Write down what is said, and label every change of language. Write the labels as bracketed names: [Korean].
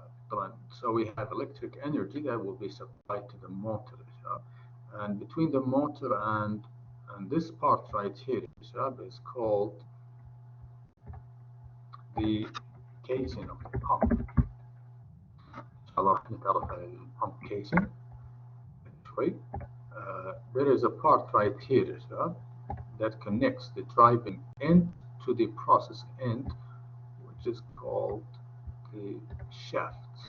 [English] طبعا so we have electric energy that will be supplied to the motor [Arabic] يا شباب. [English] And between the motor and this part right here [Arabic] يا شباب [English] is called the casing of the pump. [Arabic] إن شاء الله راح نتعرف على البامب casing شوي. [English] There is a part right here [Arabic] يا شباب [English] that connects the driving end to the process end, which is called the shaft.